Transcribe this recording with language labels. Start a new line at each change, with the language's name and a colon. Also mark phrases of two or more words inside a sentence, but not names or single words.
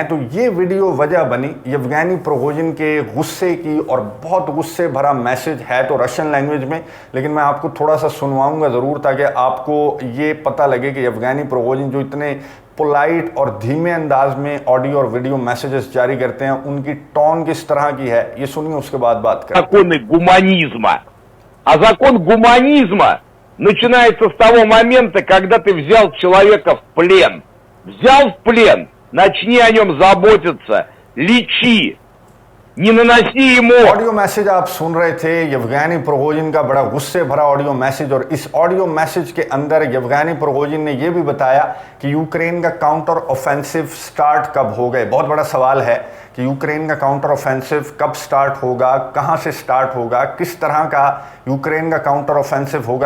Hindi: तो ये वीडियो वजह बनी येवगेनी प्रिगोजिन के गुस्से की और बहुत गुस्से भरा मैसेज है तो
English: Russian language
Hindi: में, लेकिन मैं आपको थोड़ा सा सुनवाऊंगा ज़रूर ताकि आपको ये पता लगे कि येवगेनी प्रिगोजिन जो इतने पोलाइट और धीमे अंदाज में ऑडियो और
English: video messages
Hindi: जारी करते हैं उनकी टोन किस तरह की है, ये सुनिए उसके बाद बात करें।
Russian: Законы гуманизма. А закон гуманизма начинается с того момента, когда ты взял человека в плен. Взял в плен, начни о нем заботиться, лечи. Не наноси ему।
English: audio message
Hindi: आप सुन रहे थे येवगेनी प्रिगोजिन का, बड़ा गुस्से भरा
English: audio message.
Hindi: और इस
English: audio message
Hindi: के अंदर येवगेनी प्रिगोजिन ने यह भी बताया कि यूक्रेन का
English: counter offensive start
Hindi: कब हो गए। बहुत बड़ा सवाल है कि यूक्रेन का
English: counter offensive
Hindi: कब स्टार्ट होगा, कहां से स्टार्ट होगा, किस तरह का यूक्रेन का
English: counter offensive
Hindi: होगा।